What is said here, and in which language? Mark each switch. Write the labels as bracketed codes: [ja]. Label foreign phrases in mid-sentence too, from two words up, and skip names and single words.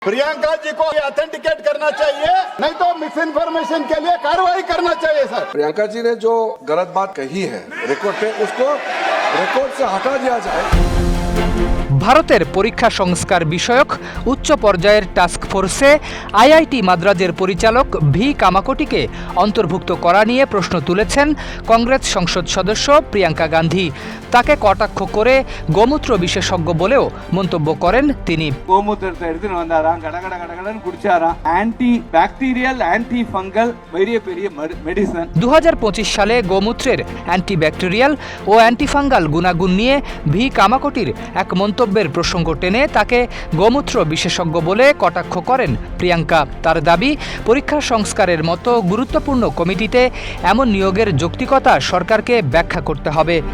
[hi] प्रियंका जी को ऑथेंटिकेट करना चाहिए, नहीं तो [en] misinformation [hi] के लिए कार्रवाई करना चाहिए सर। प्रियंका जी ने जो गलत बात कही है रिकॉर्ड पे, उसको रिकॉर्ड से हटा दिया जाए। [bn] ভারতের পরীক্ষা সংস্কার বিষয়ক উচ্চ পর্যায়ের টাস্ক ফোর্সে আইআইটি মাদ্রাজের পরিচালক ভি কামাকোটিকে অন্তর্ভুক্ত করা নিয়ে প্রশ্ন তুলেছেন কংগ্রেস সংসদ সদস্য প্রিয়াঙ্কা গান্ধী। তাকে কটাক্ষ করে গোমূত্র বিশেষজ্ঞ বলেও মন্তব্য করেন তিনি। [ta] கோமூத்திரத்தை எடுத்துன்னு வந்தாராம், கடகடன்னு குடிச்சாராம். [en] anti bacterial anti fungal [ta] பெரிய பெரிய মেডিসিন। [bn] 2025 সালে গোমূত্রের অ্যান্টিব্যাকটেরিয়াল ও অ্যান্টিফাঙ্গাল গুণাগুণ নিয়ে ভি কামাকোটির এক মন্তব্যের প্রসঙ্গ টেনে তাকে গোমূত্র বিশেষজ্ঞ বলে কটাক্ষ করেন প্রিয়াঙ্কা। তার দাবি, পরীক্ষা সংস্কারের মতো গুরুত্বপূর্ণ কমিটিতে এমন নিয়োগের যৌক্তিকতা সরকারকে ব্যাখ্যা করতে হবে।